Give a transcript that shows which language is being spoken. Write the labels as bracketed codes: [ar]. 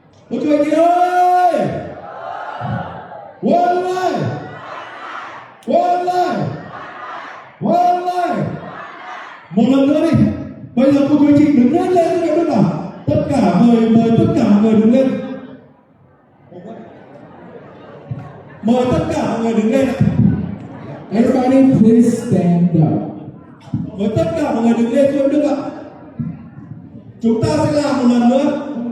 [vi] Cô chú anh chị ơi! Online! Online! Online! Một lần nữa đi. Bây giờ cô chú anh chị đứng hết lên cho em biết nào. Tất cả mời tất cả mọi người đứng lên. Mời tất cả mọi người đứng lên ạ. [en] Everybody please stand up. [vi] Mời tất cả mọi người đứng lên cho em Đức ạ. Chúng ta sẽ làm một lần nữa.